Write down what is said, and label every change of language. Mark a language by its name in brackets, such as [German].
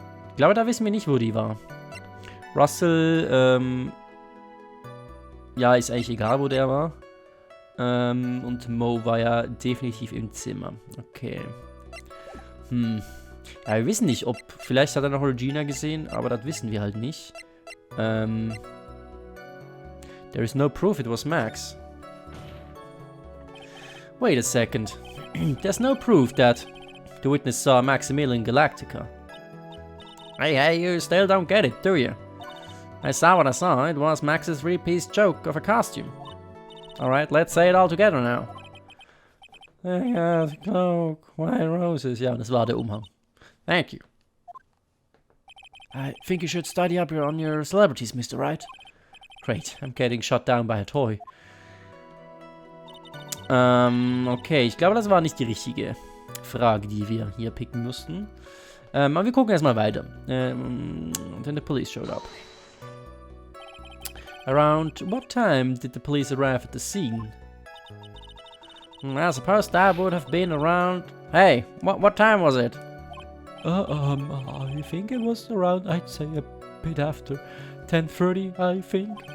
[German] Ich glaube, da wissen wir nicht, wo die war. Russell, ja, ist eigentlich egal, wo der war. Und Mo war ja definitiv im Zimmer. Okay. Ja, wir wissen nicht, ob... Vielleicht hat er noch Regina gesehen, aber das wissen wir halt nicht. [English] There is no proof it was Max. Wait a second. There's no proof that the witness saw Maximilian Galactica. Hey, you still don't get it, do you? I saw what I saw. It was Max's three-piece joke of a costume. Alright, let's say it all together now. Cloak, white roses. [German] Ja, das war der Umhang. [English] Thank you. I think you should study up on your celebrities, Mr. Wright. Great, I'm getting shot down by a toy. [German] Okay, ich glaube, das war nicht die richtige Frage, die wir hier picken mussten. Aber wir gucken erstmal weiter. [English] Then the police showed up. Around what time did the police arrive at the scene? I suppose that would have been around... Hey, what time was it? I think it was around, I'd say a bit after 10:30, I think.